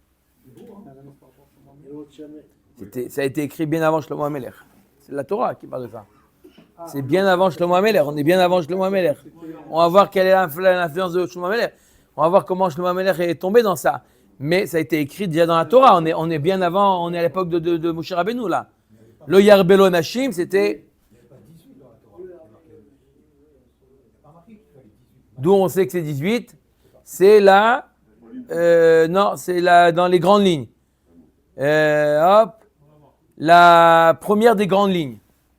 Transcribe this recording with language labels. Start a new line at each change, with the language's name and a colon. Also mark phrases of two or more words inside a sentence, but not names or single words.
French: Ça a été écrit bien avant Shlomo HaMelech. C'est la Torah qui parle de ça. C'est bien avant Shlomo HaMelech. On est bien avant Shlomo HaMelech. On va voir quelle est l'influence de Shlomo HaMelech. On va voir comment Shlomo HaMelech est tombé dans ça. Mais ça a été écrit déjà dans la Torah. On est bien avant, on est à l'époque de Moshe Rabbeinu là.
Hebrew: לא ירבה לו נשים,
French: c'était... D'où on sait que c'est 18. C'est là... non, c'est là dans les grandes lignes. Hop. La première des grandes lignes.